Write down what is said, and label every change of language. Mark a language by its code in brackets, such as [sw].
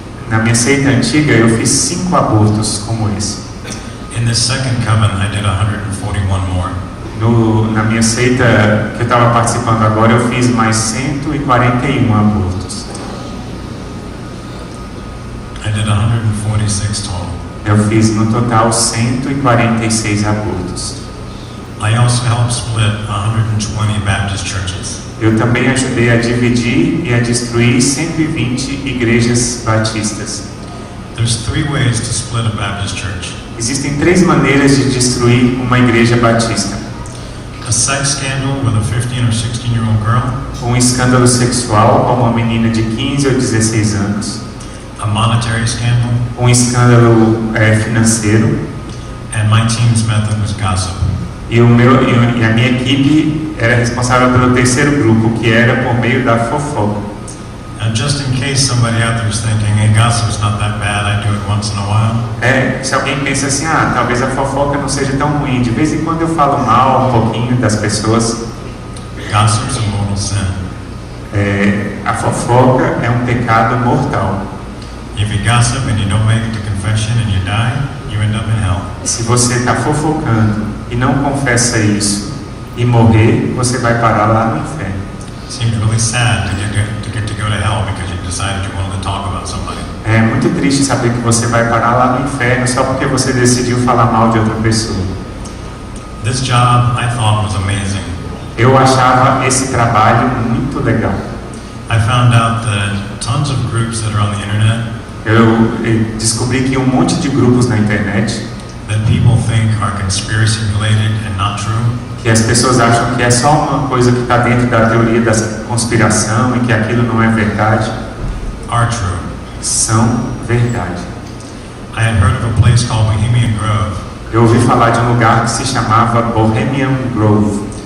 [pt] na minha seita antiga eu fiz 5 abortos como esse. [en] In this second coven, I did 141 more. [pt] Na minha seita que eu estava participando agora, eu fiz mais 141 abortos. [en] I did 146 total. [pt] Eu fiz no total 146 abortos. [en] I also helped split 120 Baptist churches. [pt] Eu também ajudei a dividir e a destruir 120 igrejas batistas. [en] There's 3 ways to split a Baptist church. [pt] Existem 3 maneiras de destruir uma igreja batista. [en] A sex scandal with a 15 or 16-year-old girl. [pt] Um escândalo sexual com uma menina de 15 ou 16 anos. [en] A monetary scandal. [pt] Um escândalo financeiro. [en] And my team's method was gossip. [pt] E a minha equipe era responsável pelo terceiro grupo, que era por meio da fofoca. [en] And just in case somebody out there is thinking, hey, gossip's not that bad, I do it once in a while. [pt] Se alguém pensa assim, talvez a fofoca não seja tão ruim, de vez em quando eu falo mal um pouquinho das pessoas. [en] Gossip's a mortal sin. [pt] A fofoca é um pecado mortal. [en] If you gossip and you don't make it to confession and you die, you end up in hell. [pt] Se você está fofocando e não confessa isso e morrer, você vai parar lá no inferno. [en] Seems really sad to get to go to hell because you decided you wanted to talk about somebody. [pt] É muito triste saber que você vai parar lá no inferno só porque você decidiu falar mal de outra pessoa. [en] This job I thought was amazing. [pt] Eu achava esse trabalho muito legal. [en] I found out that tons of groups that are on the internet [pt] Eu descobri que um monte de grupos na internet [en] that people think are conspiracy related and not true. [pt] Que as pessoas acham que é só uma coisa que está dentro da teoria da conspiração e que aquilo não é verdade. [en] Are true. [pt] São verdade. [en] I had heard of a place called Bohemian Grove. [pt] Eu ouvi falar de um lugar que se chamava Bohemian Grove.